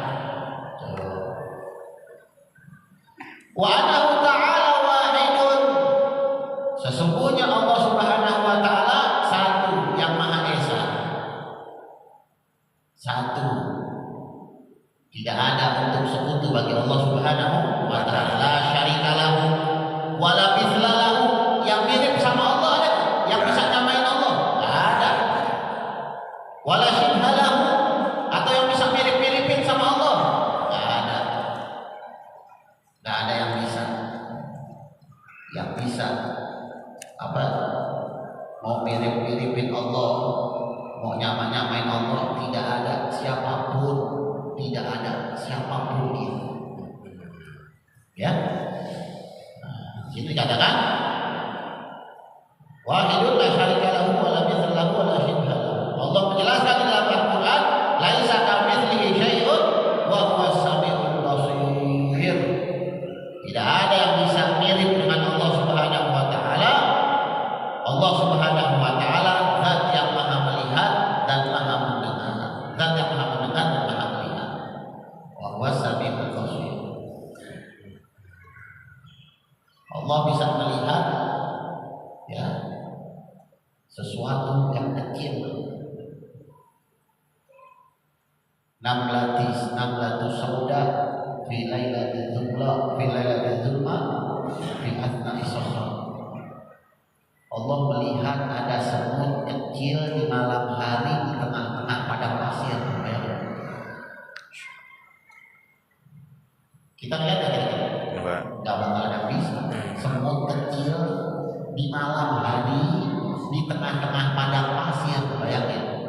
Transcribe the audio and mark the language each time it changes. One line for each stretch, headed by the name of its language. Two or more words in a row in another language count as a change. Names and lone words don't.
Arabic: وأنه تعالى واحد.
Indonesian: Sesungguhnya Allah
Arabic: سبحانه وتعالى
Indonesian: satu, yang Maha Esa. Satu. Tidak ada bentuk sekutu bagi Allah
Arabic: سبحانه وتعالى. لا شريك له ولا مثل له.
Indonesian: Yang mirip sama Allah ada? Yang bisa nyamain Allah? Enggak ada.
Arabic: ولا شبه له,
Indonesian: atau yang bisa mirip-miripin sama Allah? Enggak ada. Enggak ada yang bisa. Yang bisa apa? Mau mirip-miripin Allah, mau nyamain Allah, tidak ada siapapun, tidak ada siapapun itu. Ya, sini katakan
Arabic: واحد لا شريك له ولا مثل له ولا شبه له.
Indonesian: Allah menjelaskan di dalam Al-Qur'an,
Arabic: ليس كمثله شيء وهو السميع البصير.
Indonesian: Tidak ada yang bisa mirip dengan Allah
Arabic: سبحانه وتعالى.
Indonesian: Allah
Arabic: سبحانه وتعالى
Indonesian: zat yang Maha melihat dan Maha mendengar. Zat yang Maha mendengar dan Maha melihat.
Arabic: وهو السميع البصير.
Indonesian: Allah bisa melihat ya sesuatu yang kecil.
Arabic: نملة سوداء في ليلة ظلماء في أثناء صحراء.
Indonesian: Allah melihat ada semut kecil di malam hari di tengah-tengah padang pasir. Kita lihat ya, nggak bakal ada bisa. Semut kecil di malam hari di tengah-tengah padang pasir, bayangin.